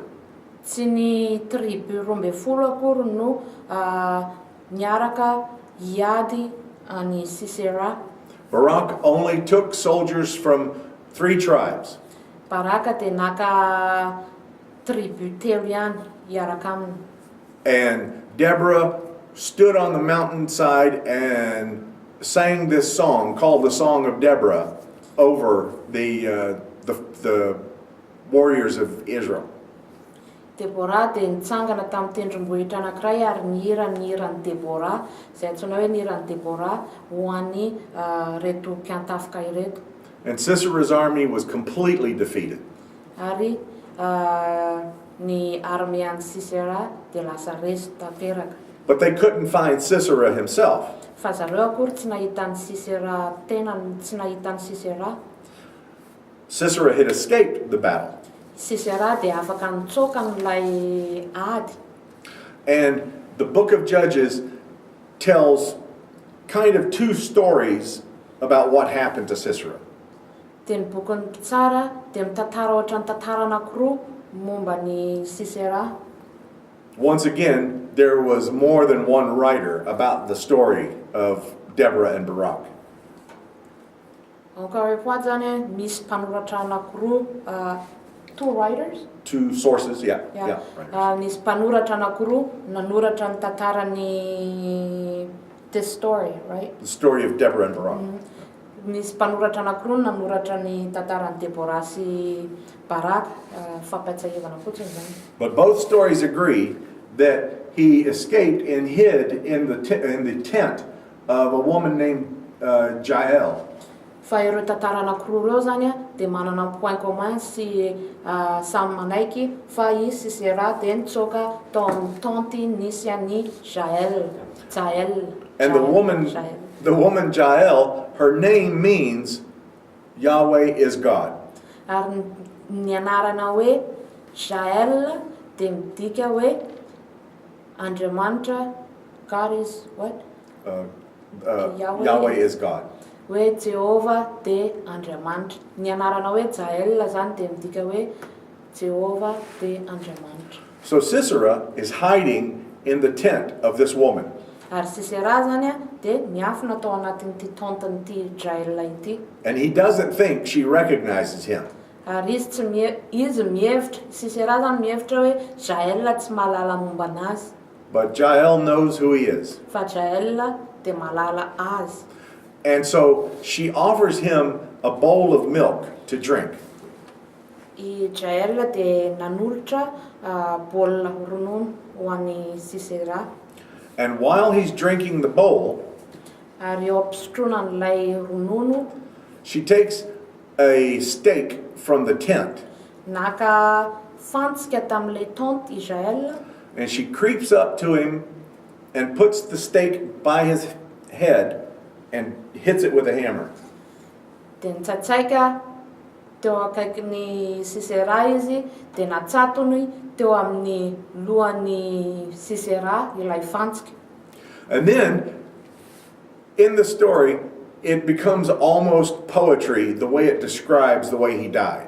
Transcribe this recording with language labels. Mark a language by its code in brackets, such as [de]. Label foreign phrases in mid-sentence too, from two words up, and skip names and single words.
[mg] Tsy ny tribu 12 akory no niaraka hiady any Sisera. [en] Barak only took soldiers from 3 tribes. [mg] Baraka dia naka tribu telo ihany hiaraka aminy. [en] And Deborah stood on the mountainside and sang this song called the Song of Deborah over the warriors of Israel. [mg] Debora dia nitsangana tamin'ny tendrombohitra anankiray ary nihiran'ny Debora, izay antsoina hoe nihiran'ny Debora ho an'ny reto mpiantafoka ireto. [en] And Sisera's army was completely defeated. [mg] Ary ny armean'ny Sisera dia lasa resy tanteraka. [en] But they couldn't find Sisera himself. [mg] Fa zareo akory tsy nahitan'ny Sisera tsy nahitan'ny Sisera. [en] Sisera had escaped the battle. [mg] Sisera dia afaka nitsoka n'ilay ady. [en] And the book of Judges tells kind of 2 stories about what happened to Sisera. [mg] Dia ny bokin'ny mpitsara dia mitantara ohatra ny tantara anankiroa momba ny Sisera. [en] Once again, there was more than one writer about the story of Deborah and Barak. [mg] Ankarepoa zany misy mpanoratra anankiroa 2 writers? [en] 2 sources, yeah. Yeah. Right. [mg] Nisy mpanoratra anankiroa nanoratra ny tantaran'ny [en] this story, right? The story of Deborah and Barak. [mg] Misy mpanoratra anankiroa nanoratra ny tantaran'ny Debora sy Barak, fampatsiahivana fotsiny zany. [en] But both stories agree that he escaped and hid in the tent of a woman named Jael. [mg] Fa ireo tantara anankiroa reo zany dia manana [fr] point commun [mg] sy samy manaiky fa i Sisera dia nitsoka tao amin'ny tenty nisy an'ny Jael. [en] And the woman Jael, her name means Yahweh is God. [mg] Ary ny anarana hoe Jael dia midika hoe Andriamanitra, [en] God is what? Yahweh is God. [mg] Hoe Jehova dia Andriamanitra. Ny anarana hoe Jael zany dia midika hoe Jehova dia Andriamanitra. [en] So Sisera is hiding in the tent of this woman. [mg] Ary Sisera zany dia miafina tao anatin'ity tenten'ity Jael ity. [en] And he doesn't think she recognizes him. [mg] Ary izy mihevitra, Sisera zany mihevitra hoe Jael tsy mahalala momba anazy. [en] But Jael knows who he is. [mg] Fa Jael dia mahalala azy. [en] And so she offers him a bowl of milk to drink. [mg] I Jael dia nanolotra baolina ronono ho an'ny Sisera. [en] And while he's drinking the bowl, [mg] Ary eo ampisotroana n'ilay ronono, [en] she takes a steak from the tent [mg] naka fantsika tamin'ilay tenty i Jael. [en] and she creeps up to him and puts the steak by his head and hits it with a hammer. [mg] Dia nitsatsaika teo akaikin'ny Sisera izy dia natsatony teo amin'ny lohan'ny Sisera ilay fantsika. [en] And then in the story, it becomes almost poetry the way it describes the way he died.